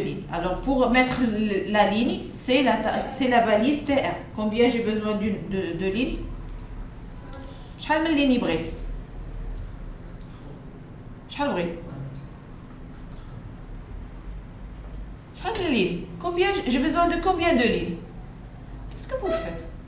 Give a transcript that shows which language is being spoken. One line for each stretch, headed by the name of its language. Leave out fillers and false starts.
French: Alors pour mettre la ligne, c'est la balise TR. Combien j'ai besoin de lignes?
Arabic: شحال من ligne بغيت؟ شحال بغيت؟ شحال من lignes?
French: Combien j'ai besoin de combien de lignes? Qu'est-ce que vous faites?